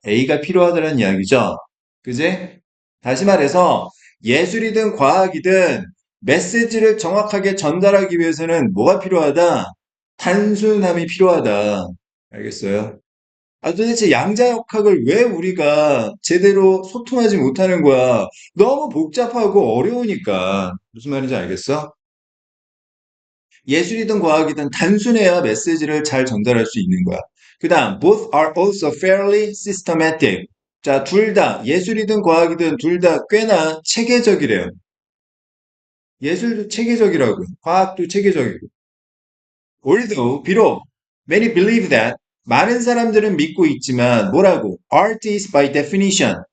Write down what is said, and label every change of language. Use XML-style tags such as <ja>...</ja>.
<ko>A가 필요하다는 이야기죠. 그지? 다시 말해서 예술이든 과학이든 메시지를 정확하게 전달하기 위해서는 뭐가 필요하다? 단순함이 필요하다. 알겠어요? 도대체 양자역학을 왜 우리가 제대로 소통하지 못하는 거야? 너무 복잡하고 어려우니까. 무슨 말인지 알겠어? 예술이든 과학이든 단순해야 메시지를 잘 전달할 수 있는 거야. 그 다음,</ko> <en>both are also fairly systematic.</en> <ko>자, 둘 다, 예술이든 과학이든 둘 다 꽤나 체계적이래요. 예술도 체계적이라고, 과학도 체계적이고.</ko> <en>Although,</en> <ko>비록,</ko> <en>many believe that,</en> <ko>많은 사람들은 믿고 있지만, 뭐라고?</ko> <en>Art is by definition.</en>